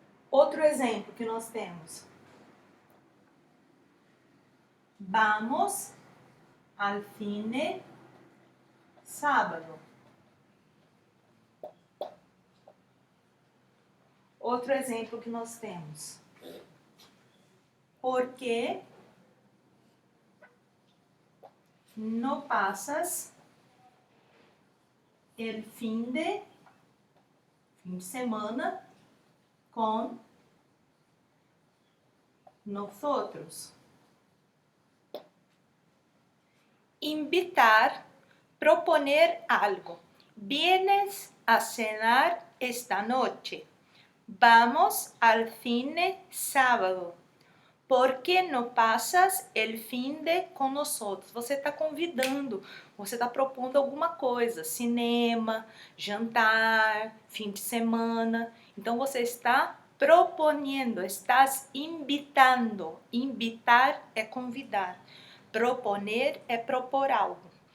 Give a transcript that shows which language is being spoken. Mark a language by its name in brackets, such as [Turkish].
[Portuguese] Outro exemplo que nós temos. [Spanish] Vamos al cine sábado. [Portuguese] Outro exemplo que nós temos. [Spanish] ¿Por qué no pasas el fim de semana com nosotros? Invitar, proponer algo. Vienes a cenar esta noche. Vamos al cine sábado. ¿Por qué no pasas el fin de con nosotros? [Portuguese] Você está convidando, você está propondo alguma coisa, cinema, jantar, fim de semana. Então você está propondo, [Spanish] estás invitando. [Portuguese] Invitar é convidar. Proponer é propor algo.